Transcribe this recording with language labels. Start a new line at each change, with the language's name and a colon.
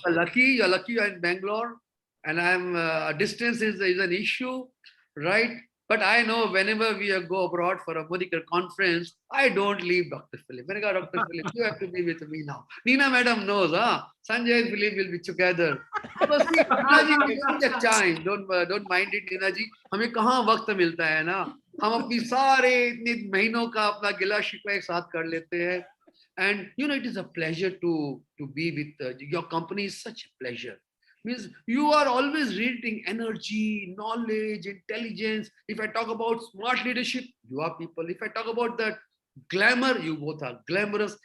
English: you're lucky you're in Bangalore, and I'm distance is an issue, right? But I know whenever we go abroad for a medical conference, I don't leave Dr. Philip. When I got Dr. Philip, you have to be with me now. Nina madam knows, huh? Sanjay and Philip will be together. But see, Nina ji, we don't get time. Don't mind it, Nina ji.
Hindi: हमें कहाँ वक्त मिलता है ना? हम अपनी सारे इतने महीनों का अपना गिला शिकवा एक साथ कर लेते हैं.
English: And you know, it is a pleasure to be with your company. Is such a pleasure. Means you are always reading energy, knowledge, intelligence. If I talk about smart leadership, you are people. If I talk about that glamour, you both are glamorous.